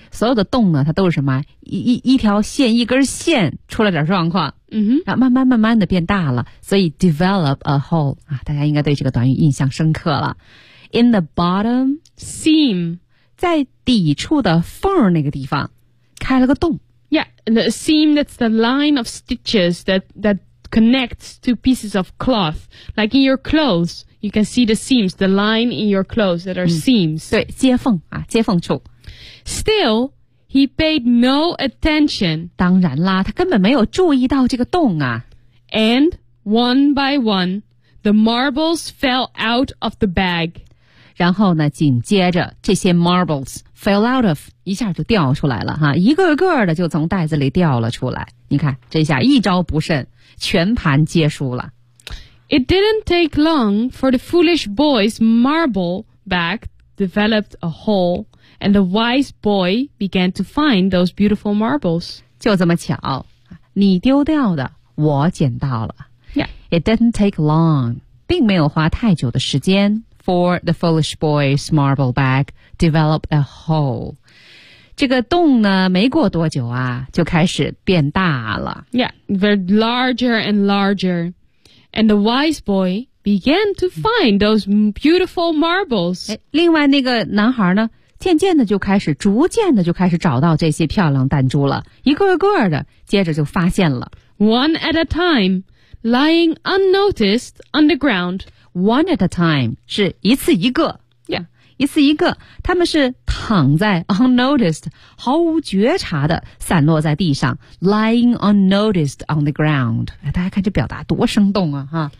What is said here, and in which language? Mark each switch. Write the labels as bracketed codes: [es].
[zh] 所有的洞呢它都是什么 一条线一根线出了点状况、 mm-hmm. 然后慢慢慢慢的变大了所以 [en] develop a hole、 [zh] 啊、大家应该对这个短语印象深刻了 [en] in the bottom seam [zh] 在底处的缝那个地方开了个洞 [en] yeah the seam that's the line of stitches that connects to pieces of cloth. Like in your clothes, you can see the seams, the line in your clothes that are seams. [zh] 对接缝啊接缝处。 [en] Still, he paid no attention. [zh] 当然啦他根本没有注意到这个洞啊。 [en] And one by one, the marbles fell out of the bag. [zh] 然后呢紧接着这些 [en] marbles fell out of, [zh] 一下就掉出来了哈一个个的就从袋子里掉了出来。你看这下一招不慎。全盘皆输了。 [en] It didn't take long for the foolish boy's marble bag developed a hole, and the wise boy began to find those beautiful marbles. [zh] 就这么巧，你丢掉的，我捡到了。 [en] Yeah. It didn't take long, [zh] 并没有花太久的时间 [en] for the foolish boy's marble bag developed a hole. [zh] 这个洞呢没过多久啊就开始变大了。 [en] Yeah, they're larger and larger. And the wise boy began to find those beautiful marbles. [zh] 另外那个男孩呢渐渐的就开始逐渐的就开始找到这些漂亮弹珠了。一个个的接着就发现了。 [en] One at a time, lying unnoticed on the ground. One at a time, [zh] 是一次一个。 [en] Yeah. [zh] 一次一个他们是躺在 unnoticed 毫无觉察的散落在地上 [en] lying unnoticed on the ground [zh] 大家看这表达多生动啊哈